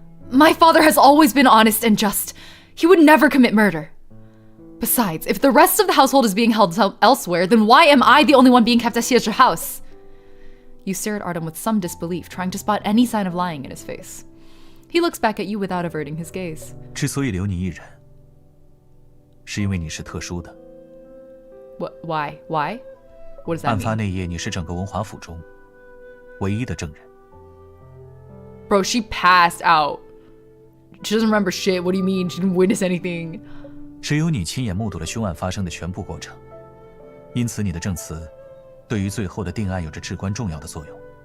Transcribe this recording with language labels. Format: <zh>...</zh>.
<en>My father has always been honest and just. He would never commit murder. Besides, if the rest of the household is being held elsewhere, then why am I the only one being kept at Xiezhi house? You stare at Artem with some disbelief, trying to spot any sign of lying in his face. He looks back at you without averting his gaze.</en> <zh>之所以留你一人，是因为你是特殊的。</zh> <en>What? Why? Why? What does that</en> <zh>案发</zh> <en>mean?</en> <zh>那夜，你是整个文华府中唯一的证人。</zh> <en>Bro, she passed out. She doesn't remember shit. What do you mean? She didn't witness anything.</en> <zh>只有你亲眼目睹了凶案发生的全部过程，因此你的证词对于最后的定案有着至关重要的作用。</zh>